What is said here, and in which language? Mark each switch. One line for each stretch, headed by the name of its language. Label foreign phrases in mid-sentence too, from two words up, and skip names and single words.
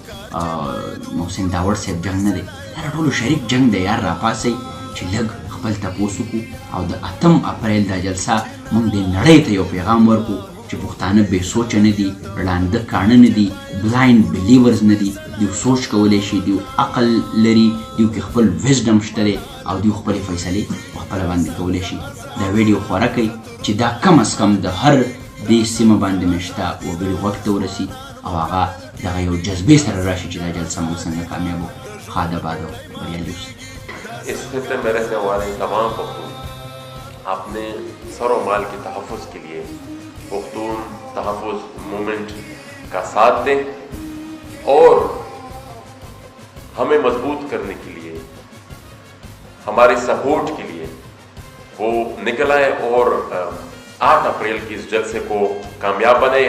Pashto: د محسن داوړ صاحب جنګ نه دی دا ټولو شریک جنګ دی یار راپاسئ چې لږ خپل تپوس وکړو او د 8 اپریل دا جلسه موږ دې نړۍ ته یو پیغام ورکړو چې پښتانه بې سوچه نه دي ړانده کاڼه نه دي
English: blind believers
Pashto: نه دي دوی سوچ کولی شي دوی عقل لري دوی کې خپل وزډم شته دی او دوی خپلې فیصلې په خپله باندې کولی شي. دا ویډیو خوره کوي چې دا کم از کم د هر دې سیمه باندې مې شته وګړي غوږ ته ورسي او هغه دغه یو جذبې سره راشي چې دا جلسه موږ څنګه کامیاب وکړو. ښاد آباد او بریالي اوسئ.
Urdu: اس خطے میں رہنے والے تمام پختون اپنے سر و مال کے تحفظ کے لیے پختون تحفظ موومنٹ کا ساتھ دیں اور ہمیں مضبوط کرنے کے لیے ہمارے سپورٹ کے لیے وہ نکل آئے اور 8 اپریل کی اس جلسے کو کامیاب بنائے.